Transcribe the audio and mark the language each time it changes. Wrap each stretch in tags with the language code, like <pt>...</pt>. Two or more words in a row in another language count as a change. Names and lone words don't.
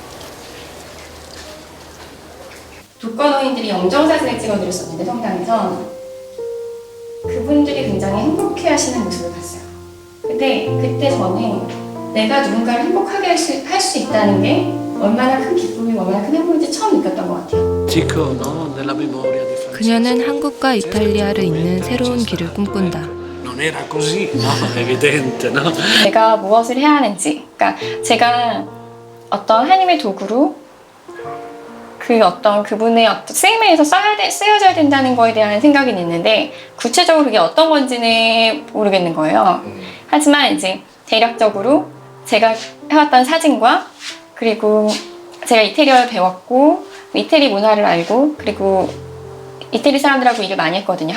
<ko>독거노인들이 영정사진을 찍어드렸었는데 성당에서 그분들이 굉장히 행복해하시는 모습을 봤어요. 근데 그때 저는 내가 누군가를 행복하게 할 수 있다는 게 얼마나 큰 기쁨이 얼마나 큰 행복인지 처음 느꼈던 것 같아요. 그녀는 한국과 이탈리아를 잇는 새로운 길을 꿈꾼다.</ko> <it>Non era così, no? È evidente, no?</it> <ko>내가 무엇을 해야 하는지, 그러니까 제가 어떤 하나님의 도구로 그분의 쓰임을 위해서 쓰여져야 된다는 거에 대한 생각은 있는데 구체적으로 그게 어떤 건지는 모르겠는 거예요. 하지만 이제 대략적으로 제가 해왔던 사진과 그리고 제가 이태리어를 배웠고 이태리 문화를 알고 그리고 이태리 사람들하고 일을 많이 했거든요.</ko>